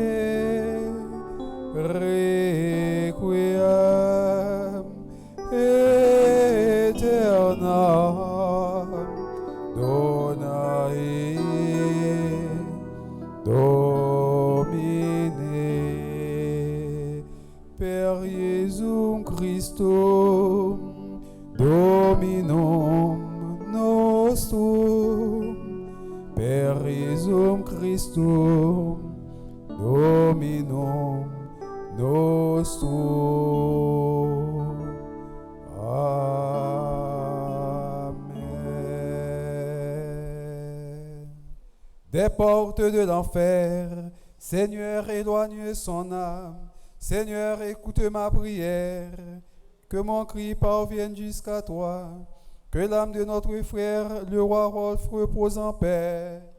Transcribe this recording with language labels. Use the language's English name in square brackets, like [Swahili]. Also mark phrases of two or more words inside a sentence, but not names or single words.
[Latin] requiem aeternam donae Domine, per Iesum Christum Dominum nostrum, per Iesum Christum Dominum nostrum. Amen. [French] Des portes de l'enfer, Seigneur, éloigne son âme. Seigneur, écoute ma prière, que mon cri parvienne jusqu'à toi, que l'âme de notre frère, le roi Rolf, repose en paix.